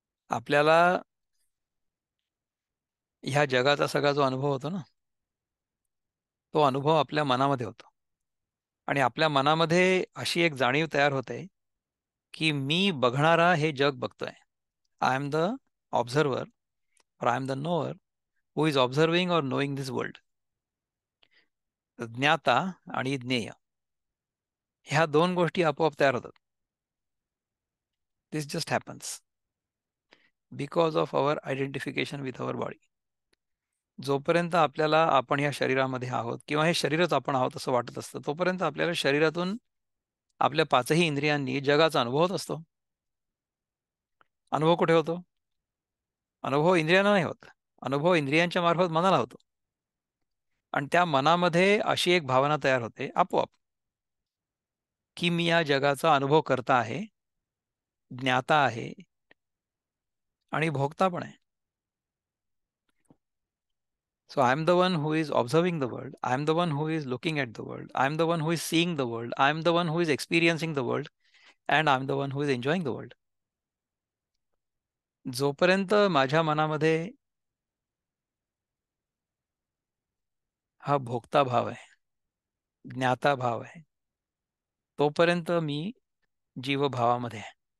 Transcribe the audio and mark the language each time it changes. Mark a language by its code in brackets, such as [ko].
[mr] आपल्याला ह्या जगाचा सगळा जो अनुभव होतो ना, तो अनुभव आपल्या मनामध्ये होतो. आणि आपल्या मनामध्ये अशी एक जाणीव तयार होते की मी बघणारा हे जग बघतोय. [en] I am the observer और I am the knower who is observing और knowing this world. [mr] ज्ञाता आणि ज्ञेय ह्या दोन गोष्टी आपोआप तयार होतात. [en] This just happens because of our identification with our body. [mr] जोपर्यंत आपल्याला आपण ह्या शरीरामध्ये आहोत किंवा हे शरीरच आपण आहोत असं वाटत असतं, तोपर्यंत आपल्याला शरीरातून आपल्या पाचही इंद्रियांनी जगाचा अनुभव होत असतो. अनुभव कुठे होतो? अनुभव इंद्रियांना नाही होत. अनुभव इंद्रियांच्या मार्फत मनाला होतो. आणि त्या मनामध्ये अशी एक भावना तयार होते आपोआप की मी या जगाचा अनुभव करता आहे, ज्ञाता आहे आणि भोगता पण आहे. [en] So I am the one who is observing the world. I am the one who is looking at the world. I am the one who is seeing the world. I am the one who is experiencing the world. And I am the one who is enjoying the world. [mr] जोपर्यंत माझ्या मनामध्ये हा भोगता भाव आहे, ज्ञाता भाव आहे, तोपर्यंत मी जीवभावामध्ये आहे.